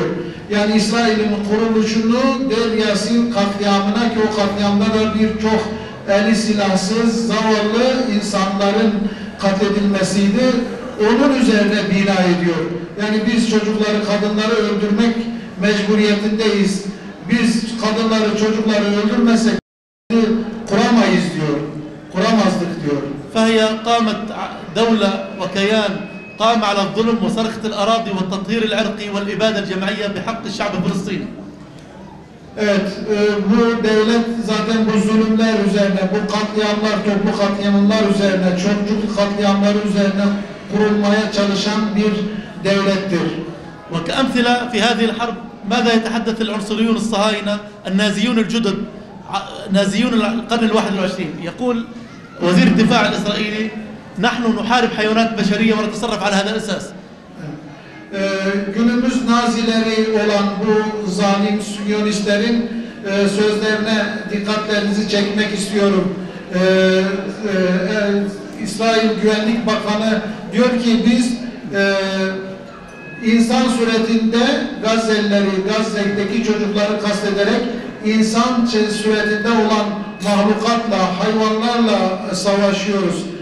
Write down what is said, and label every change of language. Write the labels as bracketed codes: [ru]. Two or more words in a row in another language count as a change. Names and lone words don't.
[tr] Yani İsrail'in kuruluşunu Deir Yasin katliamına, ki o katliamda da birçok eli silahsız, zavallı insanların katledilmesiydi. Onun üzerine bina ediyor. Yani biz çocukları, kadınları öldürmek mecburiyetindeyiz. Biz kadınları, çocukları öldürmesek kuramayız diyor. Kuramazdık diyor. [ar] فهي قامت دولة وكيان قام على الظلم وسرقة الأراضي والتطهير العرقي والإبادة الجماعية بحق الشعب الفلسطيني. [tr] Evet, bu devlet zaten bu zulümler üzerine, bu katliamlar, toplu katliamlar üzerine, çocuk katliamları üzerine kurulmaya çalışan bir devlettir. [ar] وكأمثلة في هذه الحرب ماذا يتحدث العنصريون الصهاينة النازيون الجدد نازيون القرن ال21؟ يقول وزير الدفاع الإسرائيلي نحن نحارب حيوانات بشرية ونتصرف على هذا الأساس. [tr] Günümüz Nazileri olan bu zalim Siyonistlerin sözlerine dikkatlerinizi çekmek istiyorum. İsrail Güvenlik Bakanı diyor ki biz insan suretinde Gazze'deki çocukları kastederek insan suretinde olan mahlukatla, hayvanlarla savaşıyoruz.